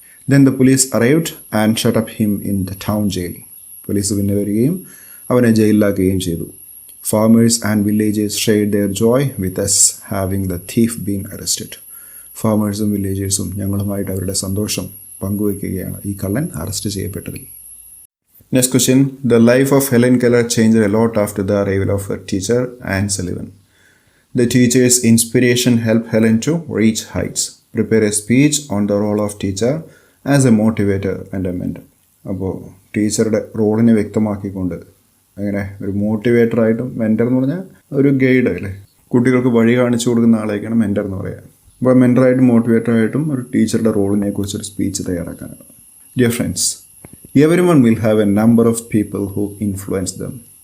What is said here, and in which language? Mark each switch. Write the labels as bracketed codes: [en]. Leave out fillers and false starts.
[en] Then the police arrived and shut up him in the town jail. [ml] Police പിന്നെ വരികയും അവനെ ജയിലിലാക്കുകയും ചെയ്തു. [en] Farmers and villagers shared their joy with us having the thief been arrested. [ml] ഫാമേഴ്സും വില്ലേജേഴ്സും ഞങ്ങളുമായിട്ട് അവരുടെ സന്തോഷം പങ്കുവയ്ക്കുകയാണ് ഈ കള്ളൻ arrest ചെയ്യപ്പെട്ടതിൽ. [en] Next question. The life of Helen Keller changed a lot after the arrival of her teacher, Anne Sullivan. The teacher's inspiration helped Helen to reach heights, prepare a speech on the role of teacher, as a motivator and a mentor. [ml] അപ്പോൾ ടീച്ചറുടെ റോളിനെ വ്യക്തമാക്കിക്കൊണ്ട് അങ്ങനെ ഒരു മോട്ടിവേറ്ററായിട്ടും mentor എന്ന് പറഞ്ഞാൽ ഒരു guide അല്ലേ, കുട്ടികൾക്ക് വഴി കാണിച്ചു കൊടുക്കുന്ന ആളെയൊക്കെയാണ് മെൻറ്റർ എന്ന് പറയുക. അപ്പോൾ മെൻറ്ററായിട്ടും മോട്ടിവേറ്ററായിട്ടും ഒരു ടീച്ചറുടെ റോളിനെ കുറിച്ചൊരു speech തയ്യാറാക്കാനാണ്. [en] Dear friends, everyone will have a number of people who influence them.